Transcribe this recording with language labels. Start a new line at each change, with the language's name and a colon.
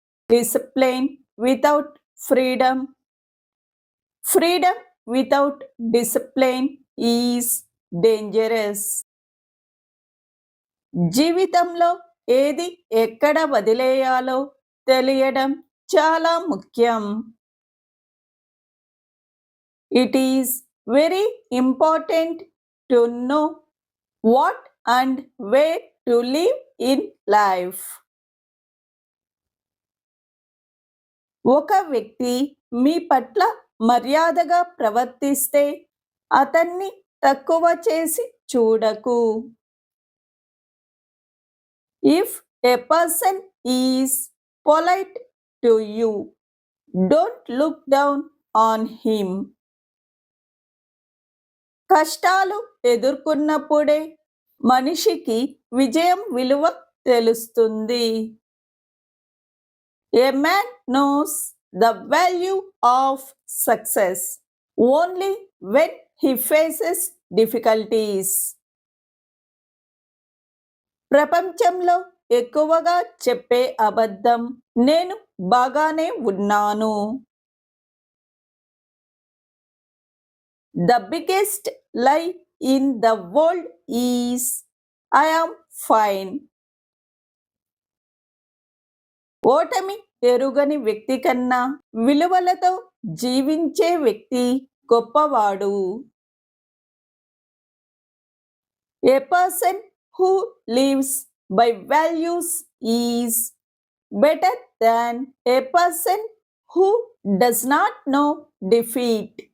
English: Discipline without freedom, freedom without discipline is dangerous.
Telugu: జీవితంలో ఏది ఎక్కడ వదిలేయాలో తెలియడం చాలా ముఖ్యం.
English: It is very important to know what and where to live in life.
Telugu: ఒక వ్యక్తి మీ పట్ల మర్యాదగా ప్రవర్తిస్తే అతన్ని తక్కువ చేసి చూడకు.
English: If a person is polite to you, don't look down on him.
Telugu: కష్టాలు ఎదుర్కొన్నప్పుడే మనిషికి విజయం విలువ తెలుస్తుంది.
English: A man knows the value of success only when he faces difficulties.
Telugu: ప్రపంచంలో ఎక్కువగా చెప్పే అబద్ధం నేను బాగానే ఉన్నాను.
English: The biggest lie in the world is I am fine.
Telugu: ఓటమి ఎరుగని వ్యక్తి కన్నా విలువలతో జీవించే వ్యక్తి గొప్పవాడు.
English: A person who lives by values is better than a person who does not know defeat.